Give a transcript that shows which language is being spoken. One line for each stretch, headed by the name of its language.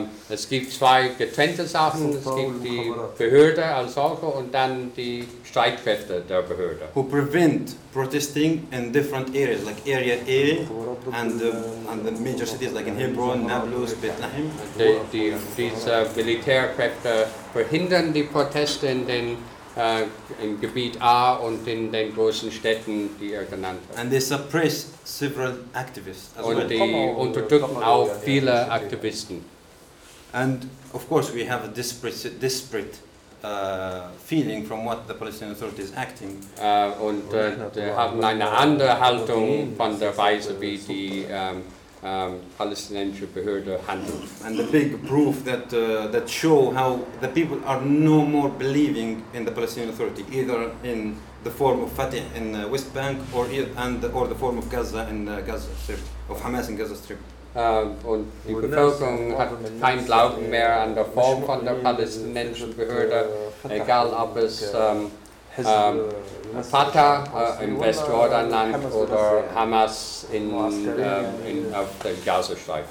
German: Es gibt zwei getrennte Sachen. Es gibt die Behörde als solche und dann die Streitkräfte der Behörde.
English: Who prevent protesting in different areas, like Area A and the major cities, like in Hebron, Nablus, Bethlehem.
German: Diese Militärkräfte verhindern die Proteste in den im Gebiet A und in den großen Städten, die er genannt hat.
English: And they suppress several activists as
German: und
English: well.
German: Die unterdrücken auch viele Aktivisten.
English: And of course we have a desperate feeling from what the Palestinian Authority is acting.
German: Und wir haben eine andere Haltung von der Weise, wie die palästinensische Behörde handelt.
English: And the big proof that that show how the people are no more believing in the Palestinian Authority, either in the form of Fatah in the West Bank or the form of Gaza in Gaza Strip, of Hamas in Gaza Strip.
German: Und die Bevölkerung hat kein Glauben mehr an der Form von der palästinensischen Behörde, egal ob es Fatah im Westjordanland oder Hamas in the Gazastreifen.